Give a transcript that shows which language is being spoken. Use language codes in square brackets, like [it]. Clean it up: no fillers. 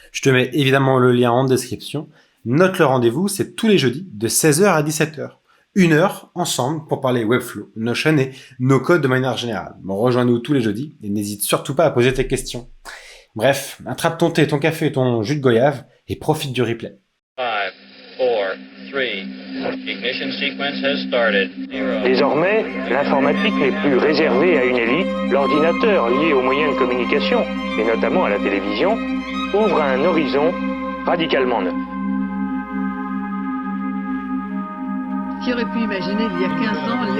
[fr] Je te mets évidemment le lien en description. Note le rendez-vous, c'est tous les jeudis de 16h à 17h. 1 heure ensemble pour parler Webflow, Notion et No Code de manière générale. Bon, rejoins-nous tous les jeudis et n'hésite surtout pas à poser tes questions. Bref, attrape ton thé, ton café et ton jus de goyave et profite du replay. [en] 5, 4, 3, ignition sequence has started. 0. [fr] Désormais, l'informatique n'est plus réservée à une élite. L'ordinateur lié aux moyens de communication, et notamment à la télévision, ouvre un horizon radicalement neuf. Qui aurait pu imaginer il y a 15 ans